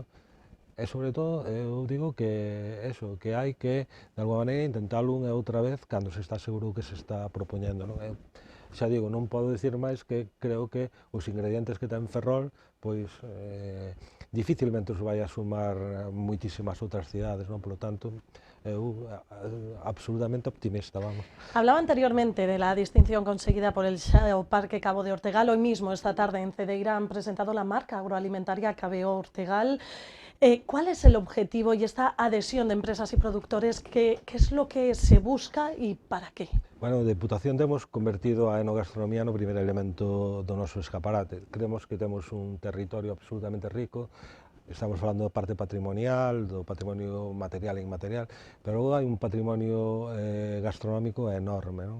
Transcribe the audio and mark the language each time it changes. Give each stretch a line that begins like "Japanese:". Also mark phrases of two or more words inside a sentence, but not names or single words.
Galician: E, sobre todo, eu digo que eso, que hai que, de alguma maneira, intentalo unha e outra vez cando se está seguro que se está propoñendo, non? Xa digo, non podo dicir máis que creo que os ingredientes que ten Ferrol, pois, dificilmente os vai a sumar moitísimas outras cidades, non? Polo tanto, eu absolutamente optimista, vamos.
Spanish: Hablaba anteriormente de la distinción conseguida por el Xeo Parque Cabo de Ortegal. Hoy mismo, esta tarde, en Cedeira han presentado la marca agroalimentaria Cabeo Ortegal. ¿Cuál es el objetivo y esta adhesión de empresas y productores? ¿Qué es lo que se busca y para qué? Bueno,
Galician: Deputación temos convertido a enogastronomía no primeiro elemento do noso escaparate. Creemos que temos un territorio absolutamente rico, estamos falando da parte patrimonial, do patrimonio material e inmaterial, pero logo hai un patrimonio gastronómico enorme, non?